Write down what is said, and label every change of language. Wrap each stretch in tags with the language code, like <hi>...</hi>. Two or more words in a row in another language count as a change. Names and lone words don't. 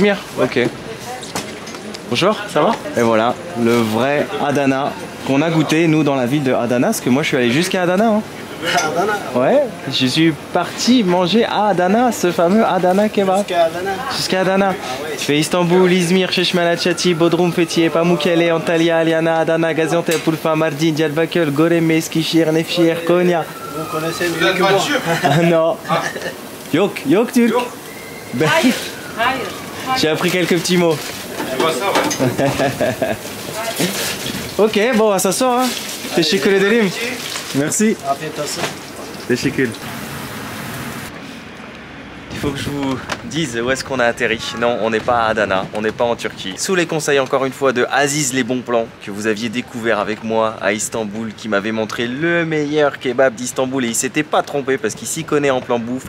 <fr>Izmir? Ok. Bonjour, ça va? Et voilà, le vrai Adana qu'on a goûté, nous, dans la ville de Adana, parce que moi, je suis allé jusqu'à Adana. Hein. Adana. Ouais, je suis parti manger à Adana, ce fameux Adana kebab. Jusqu'à Adana. Jusqu'à Adana. Tu fais Istanbul, Izmir, Çeşme-Alçati, Bodrum, Fethiye, Pamukkale, Antalya, Aliana, Adana, Gaziantep, Urfa, Mardin, Diyarbakır, Göreme, Eskişehir, Nevşehir, Konya. Vous connaissez mieux que moi. Ah non.</fr> <tr>Yok, yok Turc. Ben, Hayır, hayır.</tr> <fr>j'ai appris quelques petits mots. Tu vois ça, ouais. Ok, bon, on va s'asseoir. Hein.</fr> <tr>Teşekkür ederim.</tr> <fr>Merci.</fr> <tr>Afiyet olsun. Teşekkür.</tr> <fr>Il faut que je vous dise où est-ce qu'on a atterri. Non, on n'est pas à Adana, on n'est pas en Turquie. Sous les conseils encore une fois de Aziz les bons plans, que vous aviez découvert avec moi à Istanbul, qui m'avait montré le meilleur kebab d'Istanbul et il s'était pas trompé parce qu'il s'y connaît en plan bouffe.</fr>